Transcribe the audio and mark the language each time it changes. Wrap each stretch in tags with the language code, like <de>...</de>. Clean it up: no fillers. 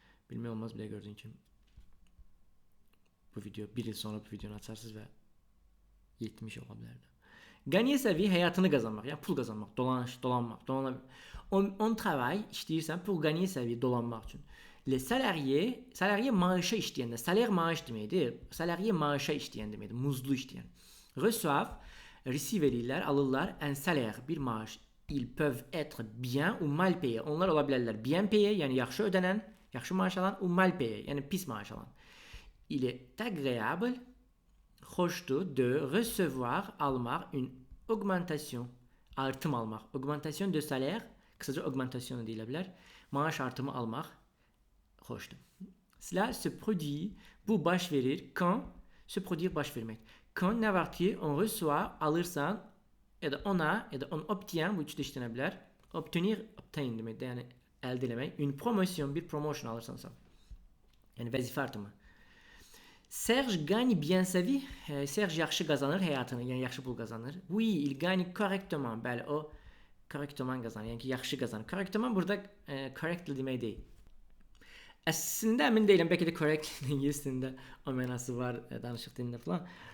<az>Bilmək olmaz, bir də gördüyün kimi. Bu video, bir il sonra bu videonu açarsınız və 70 ola bilərdi.</az> <fr>Gagner sa vie,</fr> <az>həyatını qazanmaq, yəni pul qazanmaq, dolanmaq.</az> <fr>On travail,</fr> <az>işləyirsən,</az> <fr>pour gagner sa vie,</fr> <az>dolanmaq üçün.</az> <fr>Les salarié</fr> <az>maaşa işləyəndə,</az> <fr>salaire</fr> <az>maaş deməkdir. Salarié maaşa işləyən deməkdir, muzlu işləyən.</az> <fr>Reçoivent,</fr> <en>receive</en> <az>edirlər, alırlar,</az> <fr>un salaire,</fr> <az>bir maaş.</az> <fr>Ils peuvent être bien ou mal payés.</fr> <az>Onlar ola bilərlər</az> <fr>bien payé,</fr> <az>yəni yaxşı ödənən, yaxşı maaş alan,</az> <fr>ou mal payé,</fr> <az>yəni pis maaş alan.</az> <fr>Il est agréable,</fr> <az>xoşdur</az> <fr>de recevoir,</fr> <az>almaq,</az> <fr>une augmentation,</fr> <az>artım almaq.</az> <fr>Augmentation de salaire,</fr> <az>qısaca augmentation deyilə bilər. Maaş artımı almaq xoşdur.</az> <fr>Cela se produit,</fr> <az>bu baş verir,</az> <fr>quand, se produire</fr> <az>baş vermək.</az> <fr>Quand</fr> <az>nə var ki,</az> <fr>on reçoit,</fr> <az>alırsan, ya da ona, ya da</az> <fr>on obtient,</fr> <az>bu üçdə işlənə bilər. Obtenir,</az> <en>obtain</en> <az>deməkdir, yəni əldə eləmək.</az> <fr>Une promotion,</fr> <az>bir promotion alırsansa. Yəni vəzifə artımı.</az> <fr>Serge gagne bien sa vie.</fr> <az>Serge yaxşı qazanır həyatını, yəni yaxşı pul qazanır.</az> <fr>Oui, il gagne correctement.</fr> <az>Bəli, o correctement qazanır, yəni ki, yaxşı qazanır. Correctement burada correctly demək deyil. Əslində əmin deyiləm, bəlkə də correctly ingiliscəsində o mənası var danışıq dilində falan.</az>